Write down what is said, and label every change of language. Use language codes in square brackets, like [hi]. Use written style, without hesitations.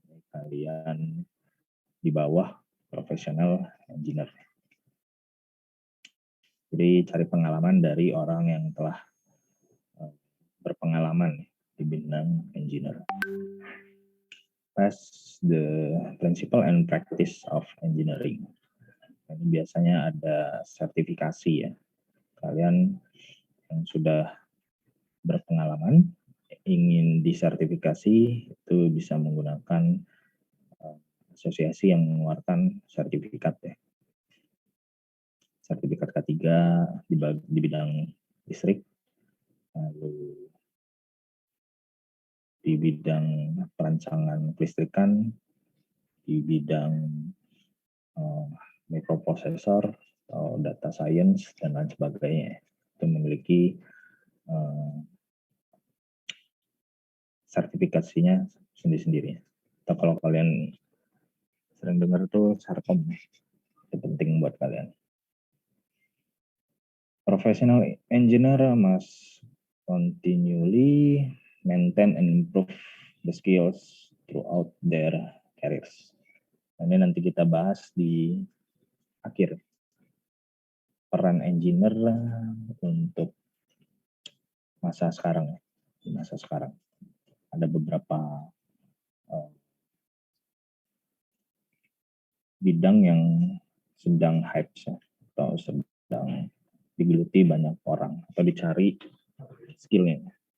[id] Kalian di bawah professional engineer. Jadi cari pengalaman dari orang yang telah berpengalaman di bidang engineer. [en] Pass the principle and practice of engineering. [id] Ini biasanya ada sertifikasi ya. Kalian yang sudah berpengalaman ingin disertifikasi itu bisa menggunakan asosiasi yang mengeluarkan sertifikat ya. Sertifikat K3 di bidang listrik, lalu di bidang perancangan kelistrikan, di bidang microprocessor atau data science dan lain sebagainya. Itu memiliki sertifikasinya sendiri-sendiri. Atau kalau kalian sering dengar tuh Sarkom, itu penting buat kalian. [en] Professional engineer must continually maintain and improve the skills throughout their careers. [id] Ini nanti kita bahas di akhir. Peran engineer untuk masa sekarang, di masa sekarang. Ada beberapa bidang yang sedang hype atau sedang digeluti banyak orang atau dicari skillnya.